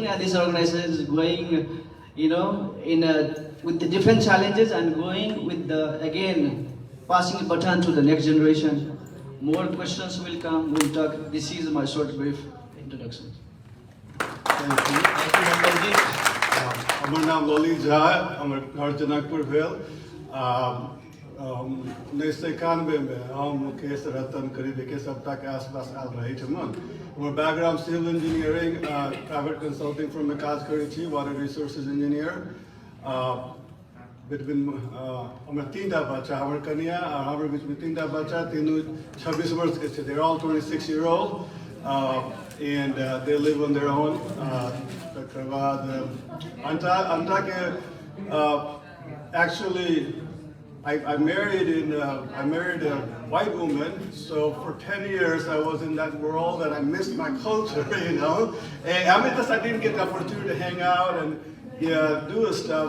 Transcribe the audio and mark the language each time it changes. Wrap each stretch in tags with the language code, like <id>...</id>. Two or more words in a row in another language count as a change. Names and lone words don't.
<en>And this organization is going, with the different challenges and going with the again passing the baton to the next generation. More questions will come. We'll talk. This is my short brief introduction. Thank you. Thank you,</en> <mai>हमर नाम लली झा है, हमर घर जनकपुर भेल। 1991 में हम मुकेश रतन करीब 1 सप्ताह के आसपास आयल रही ठमन। हमर बैकग्राउंड</mai> <en>civil engineering, private consulting firm</en> <mai>में काज करै छी,</mai> <en>water resources engineer.</en> <mai>बिटवीन हमर 3टा बच्चा, हमर कन्या और हमर बीच में 3टा बच्चा, तीनों 26 वर्ष के छै।</mai> <en>They're all 26-year-old. And they live on their own. Actually, I married a white woman. So for 10 years I was in that world, and I missed my culture, And I didn't get the opportunity to hang out and do stuff.</en>